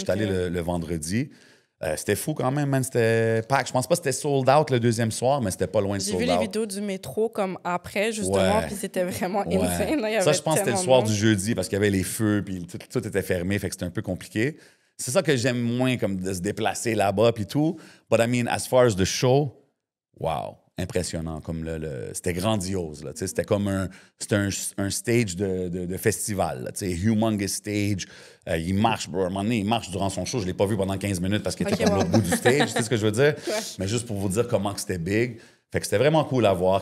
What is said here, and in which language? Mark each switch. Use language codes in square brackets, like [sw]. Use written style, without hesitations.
[fr] J'étais allé le vendredi. C'était fou quand même, man. C'était pack. Je pense pas que c'était sold out le deuxième soir, mais c'était pas loin de sold out. J'ai vu les vidéos du métro comme après, justement, puis c'était vraiment insane. Là, ça, je pense que c'était le soir du jeudi parce qu'il y avait les feux, puis tout était fermé, fait que c'était un peu compliqué. C'est ça que j'aime moins, comme de se déplacer là-bas, puis tout. [en] But I mean, as far as the show, wow, impressionnant. [fr] Comme c'était grandiose. Là, c'était comme un stage de festival. Là, [en] humongous stage. [fr] Il marche, bro. À un moment donné, il marche durant son show. Je ne l'ai pas vu pendant 15 minutes parce qu'il était comme l'autre bout du stage. Tu sais ce que je veux dire? Mais juste pour vous dire comment que c'était big. Fait que c'était vraiment cool à voir.